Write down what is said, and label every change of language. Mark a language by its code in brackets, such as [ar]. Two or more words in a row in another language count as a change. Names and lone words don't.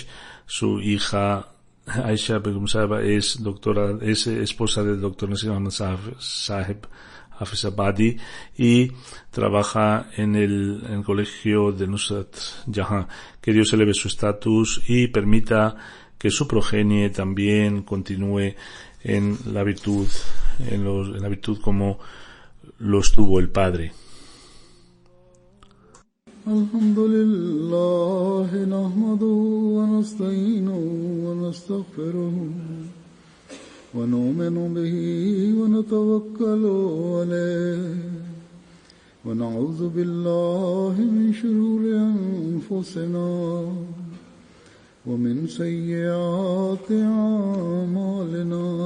[es] Su hija Aisha Begum Sahib es esposa del doctor Nasir Ahmad Sahib Hafizabadi y trabaja en el colegio de Nusrat Jahan. Que Dios eleve su estatus y permita que su progenie también continúe en la virtud, en la virtud como lo estuvo el padre. [ar] الحمد لله نحمده ونستعينه ونستغفره ونؤمن به ونتوكل عليه ونعوذ بالله من شرور أنفسنا ومن سيئات أعمالنا